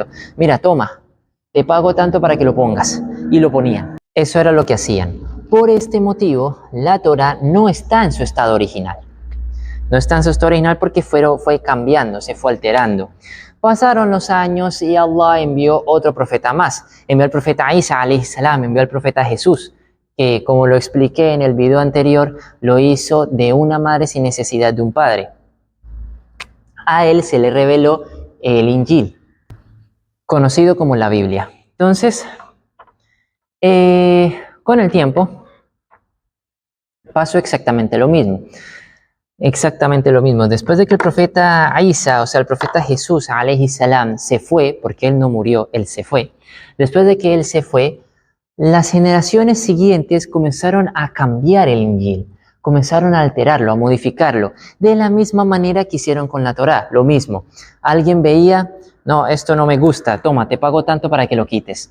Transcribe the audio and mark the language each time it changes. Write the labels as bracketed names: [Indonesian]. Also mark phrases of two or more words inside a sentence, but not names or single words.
[Spanish] Mira, toma, te pago tanto para que lo pongas. Y lo ponían. Eso era lo que hacían. Por este motivo, la Torá no está en su estado original. No está en su estado original porque fue cambiando, se fue alterando. Pasaron los años y Allah envió otro profeta más. Envió al profeta Isa, [Arabic] عليه السلام, [Spanish] envió al profeta Jesús, que como lo expliqué en el video anterior, lo hizo de una madre sin necesidad de un padre. A él se le reveló el Injil, conocido como la Biblia. Entonces, con el tiempo, pasó exactamente lo mismo. Exactamente lo mismo. Después de que el profeta Isa, o sea, el profeta Jesús, [Arabic] عليه السلام, [Spanish] se fue, porque él no murió, él se fue. Después de que él se fue, las generaciones siguientes comenzaron a cambiar el Injil, comenzaron a alterarlo, a modificarlo, de la misma manera que hicieron con la Torá, lo mismo. Alguien veía, no, esto no me gusta, toma, te pago tanto para que lo quites.